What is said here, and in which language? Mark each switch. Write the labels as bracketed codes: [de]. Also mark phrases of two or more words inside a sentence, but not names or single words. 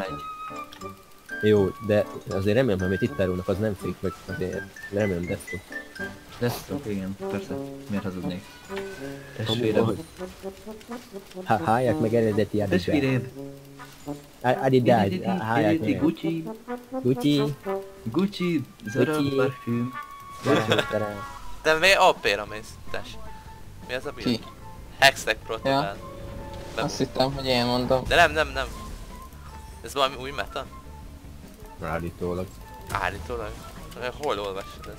[hu] Jó, de azért remélem, amit itt árulnak, az nem fake, vagy azért remélem desktop. Desktop, igen, persze. Miért hazudnék? Amúgy Testvérem. van. Hallják meg eredeti Adidas. Testvéred. Adidas, hallják meg. Gucci. Gucci. Gucci. Zara Gucci. parfüm. De mi AP-ra mész? Tess. Mi az a build? Ki? Hextech Protocol. Azt hittem, hogy én mondom. De nem. Ez valami új meta? Állítólag. Állítólag. Hol olvastad ezt?